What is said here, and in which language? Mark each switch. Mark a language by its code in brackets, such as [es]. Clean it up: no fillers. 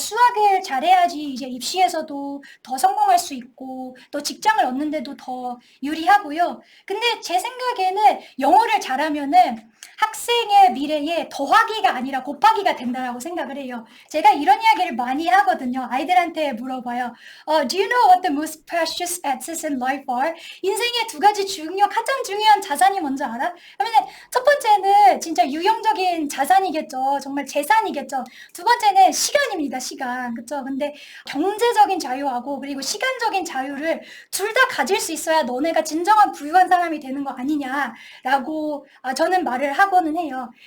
[ko] 수학을 잘해야지 이제 입시에서도 더 성공할 수 있고 또 직장을 얻는데도 더 유리하고요. 근데 제 생각에는 영어를 잘하면은 학생의 미래에 더하기가 아니라 곱하기가 된다라고 생각을 해요. 제가 이런 이야기를 많이 하거든요. 아이들한테 물어봐요. [en] Do you know what the most precious assets in life are? [ko] 인생의 두 가지 가장 중요한 자산이 뭔지 알아? 그러면 첫 번째는 진짜 유형적인 자산이겠죠. 정말 재산이겠죠. 두 번째는 시간입니다. 시간. 그쵸? 근데 경제적인 자유하고 그리고 시간적인 자유를 둘 다 가질 수 있어야 너네가 진정한 부유한 사람이 되는 거 아니냐라고 저는 말을 하고는 해요.